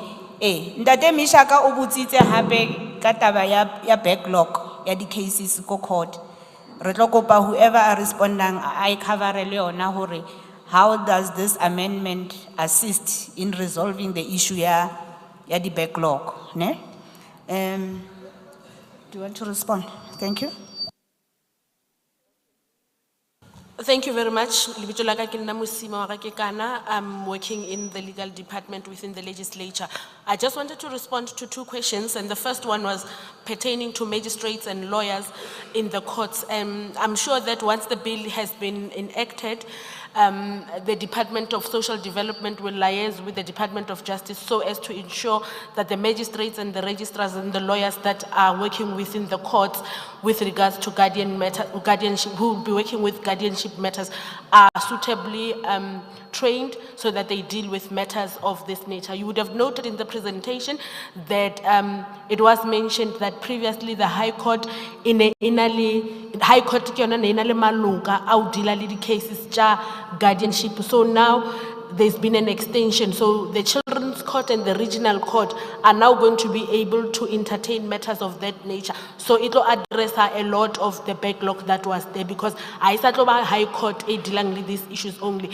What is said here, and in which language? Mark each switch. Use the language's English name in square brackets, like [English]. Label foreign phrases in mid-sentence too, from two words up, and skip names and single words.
[Southern Sotho] Ntate Mishaka o butsitse hape ka taba ya backlog ya di cases ko court. Re tlo kopa [English] whoever are responding I cover [Southern Sotho] le yona hore [English] how does this amendment assist in resolving the issue [Southern Sotho] ya di [English] backlog, ne? Do you want to respond? Thank you. Thank you very much. [Southern Sotho] Lebitso la ka ke nna Mosima wa Rakekana. [English] I'm working in the legal department within the legislature. I just wanted to respond to two questions, and the first one was pertaining to magistrates and lawyers in the courts. I'm sure that once the bill has been enacted, the Department of Social Development will liaise with the Department of Justice so as to ensure that the magistrates and the registrars and the lawyers that are working within the courts with regards to guardianship, who will be working with guardianship matters, are suitably trained so that they deal with matters of this nature. You would have noted in the presentation that it was mentioned that previously the High Court High Court [Southern Sotho] ke yona ne ena le maloko a [English] deal [Southern Sotho] le di [English] cases tja guardianship. So now there's been an extension. So the Children's Court and the Regional Court are now going to be able to entertain matters of that nature. So it will address a lot of the backlog that was there, because I said High Court dealing with these issues only.